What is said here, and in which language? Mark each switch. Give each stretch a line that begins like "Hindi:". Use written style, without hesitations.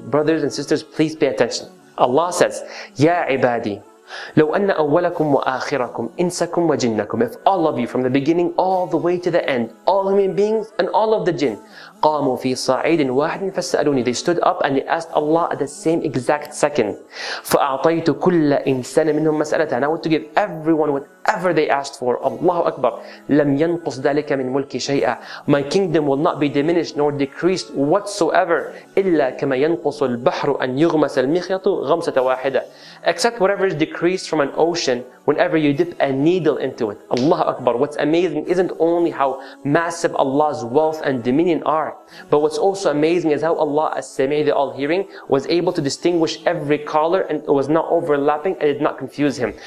English: Brothers and sisters, please pay attention. Allah says, Ya ibadi,
Arabic: لو أن أولكم وآخركم إنسكم وجنكم,
English: if all of you from the beginning all the way to the end, all all human beings and all of the jinn.
Arabic: قاموا في صعيد واحد فسألوني.
English: They stood up and they asked Allah at the same exact second.
Arabic: فأعطيت كل إنسان منهم مسألة.
English: And I want to give everyone whatever they asked for.
Arabic: Allahu Akbar. لم ينقص ذلك من ملكي شيئا.
English: My kingdom will not be diminished nor decreased whatsoever.
Arabic: إلا كما ينقص البحر أن يغمس المخيط غمسة واحدة.
English: Except whatever is decreased from an ocean whenever you dip a needle into it. Allahu Akbar. What's amazing isn't only how massive Allah's wealth and dominion are, but what's also amazing is how Allah As-Sami', the All-Hearing, was able to distinguish every color and it was not overlapping and did not confuse him.